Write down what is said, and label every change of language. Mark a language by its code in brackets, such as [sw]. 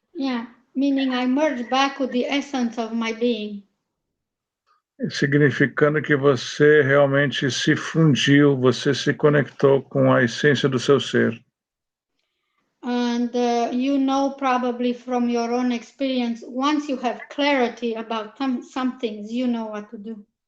[en] Yeah, meaning I merge back with the essence of my being. [pt] Significando que você realmente se fundiu, você se conectou com a essência do seu ser. [en] And you know, probably from your own experience, once you have clarity about some things, you know what to do.